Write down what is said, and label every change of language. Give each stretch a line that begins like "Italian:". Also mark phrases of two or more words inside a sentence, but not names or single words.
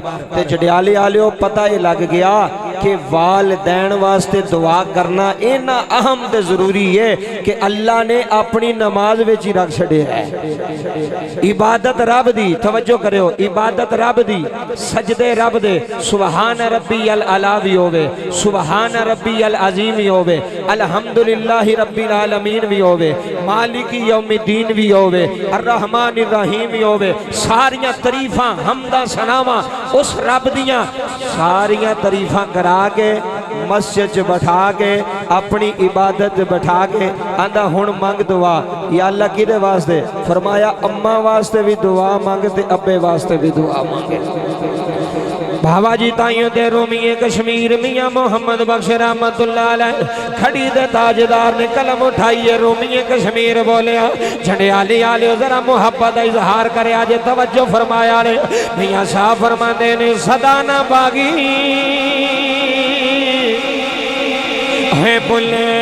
Punjabi: تے جڑیالے آلیو پتا یہ لگ گیا کہ والدین واسطے دعا کرنا اِنا اہم تے ضروری ہے کہ اللہ نے اپنی نماز وچ ہی رکھ چھڈے ہے. عبادت رب دی، توجہ کریو، عبادت رب دی، سجدے رب دے,
Arabic: سبحان ربي الأعلى
Punjabi: بھی ہووے,
Arabic: سبحان ربي العظيم
Punjabi: بھی ہووے,
Arabic: الحمد لله رب العالمين
Punjabi: بھی ہووے,
Arabic: مالك يوم الدين
Punjabi: بھی ہووے,
Arabic: الرحمن الرحيم
Punjabi: بھی ہووے. ساریاں تعریفاں حمدا ثناوا اس رب دیاں ساریاں تعریفاں کرا کے مسجد چ بیٹھا کے اپنی عبادت بیٹھا کے آندا ہُݨ منگ دعا. یا اللہ کدے واسطے? فرمایا اماں واسطے بھی دعا منگ تے ابے واسطے بھی دعا منگے. بابا جی تائیوں تے رومیٔ کشمیر میاں محمد بخش
Arabic: رحمة الله عليه
Punjabi: کھڑی دے تاجدار نے قلم اٹھائی ہے، رومیٔ کشمیر بولیا جھنڈیالی آلیو ذرا محبت کا اظہار کرے آج. توجہ فرمایا نے میاں صاحب فرماتے نے سدا نہ باغی ہے بُلے